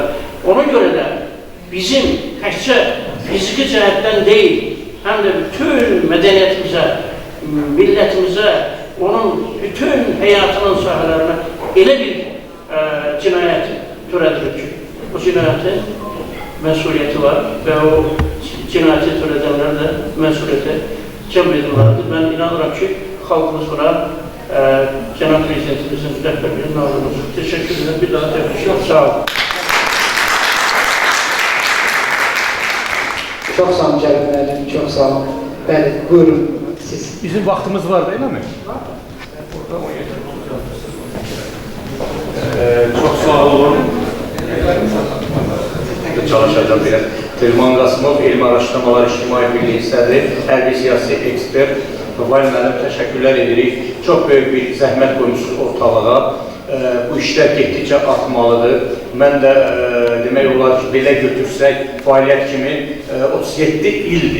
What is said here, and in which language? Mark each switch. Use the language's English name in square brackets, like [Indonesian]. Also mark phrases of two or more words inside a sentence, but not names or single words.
[Azerbaijani] Ona görə də bizim təkcə fiziki cəhətdən deyil, həm də bütün mədəniyyətimizə, millətimizə, onun bütün həyatının sahələrinə elə bir cinayət törədilir ki, o cinayətin məsuliyyəti var və o cinayəti törədənlər də məsuliyyəti cəm edilməlidir. Mən inanıram ki, xalqımız buna Cənab Prezidentimizin rəhbərliyin nazırımız. [Turkish] Teşekkür ederim. Bir daha təbrik ederim. Sağ olun. Çok sağ olun Cəlil müəllim, çok sağ olun. [Azerbaijani] Bəli, buyurun siz. [Turkish] Bizim vaxtımız var değil mi? Çok sağ olun. Çalışacağım biraz. [Azerbaijani] Telman Qasımov, Elmi Araşdırmalar İctimai Birliyi sədri, hərbi siyasi ekspert. Vay müəllim, təşəkkürlər edirik. Çox böyük bir zəhmət qoymusunuz ortalığa. Bu işlər getdikcə artmalıdır. Mən də demək olar ki, belə götürsək, fəaliyyət kimi 37 ildir.